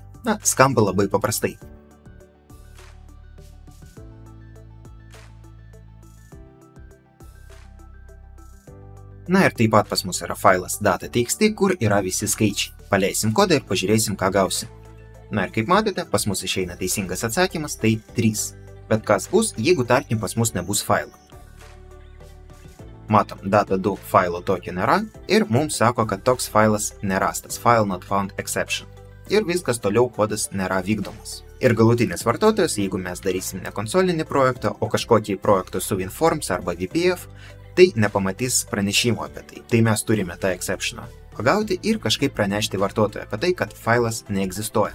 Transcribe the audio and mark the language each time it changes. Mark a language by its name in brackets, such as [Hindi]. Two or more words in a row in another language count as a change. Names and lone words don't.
[Lithuanian] Skamba labai paprastai. Ir taip pat pas mus yra failas data.txt, kur yra visi skaičiai. Paleisim kodą ir pažiūrėsim, ką gausim. Ir kaip matote, pas mus išeina teisingas atsakymas, tai 3. Bet kas bus, jeigu tarkim pas mus nebus failo? Matom, data2 failo tokio nėra ir mums sako, kad toks failas nerastas, [English] file not found exception. [Lithuanian] Ir viskas toliau kodas nėra vykdomas. Ir galutinis vartotojas, jeigu mes darysim ne konsolinį projektą, o kažkokį projektą su WinForms arba VPF, tai nepamatys pranešimo apie tai. Tai mes turime tą exceptioną pagauti ir kažkaip pranešti vartotojui apie tai, kad failas neegzistuoja.